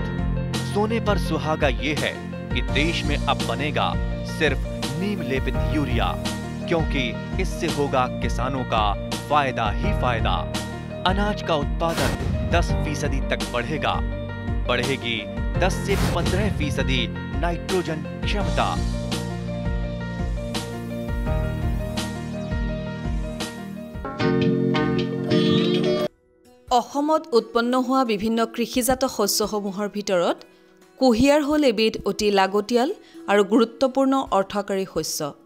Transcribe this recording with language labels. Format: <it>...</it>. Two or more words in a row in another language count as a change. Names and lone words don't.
<hi>सोने पर सुहागा ये है कि देश में अब बनेगा सिर्फ नीम लेपित यूरिया, क्योंकि इससे होगा किसानों का फायदा ही फायदा। अनाज का उत्पादन 10% तक बढ़ेगा, बढ़ेगी 10 से 15% नाइट्रोजन क्षमता।</hi> <as>অসমত উৎপন্ন হোৱা বিভিন্ন কৃষিজাত শস্যসমূহৰ ভিতৰত কুঁহিয়াৰ হ'ল এবিধ অতি লাগতিয়াল আৰু গুৰুত্বপূৰ্ণ অৰ্থকাৰী শস্য।</as>